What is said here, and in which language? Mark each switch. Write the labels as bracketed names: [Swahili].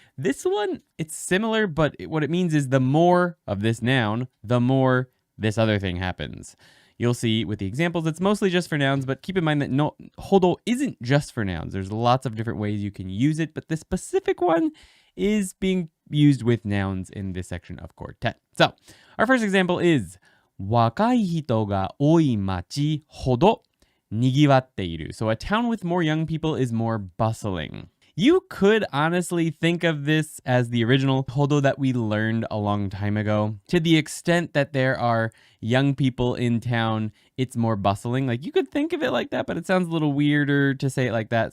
[English] This one, it's similar, but what it means is the more of this noun, the more this other thing happens. You'll see with the examples, it's mostly just for nouns, but keep in mind that hodo isn't just for nouns. There's lots of different ways you can use it, but this specific one is being used with nouns in this section of Quartet. So, our first example is [Japanese] 若い人が多い町ほどにぎわっている. [English] So, a town with more young people is more bustling. You could honestly think of this as the original hodo that we learned a long time ago. To the extent that there are young people in town, it's more bustling. Like, you could think of it like that, but it sounds a little weirder to say it like that.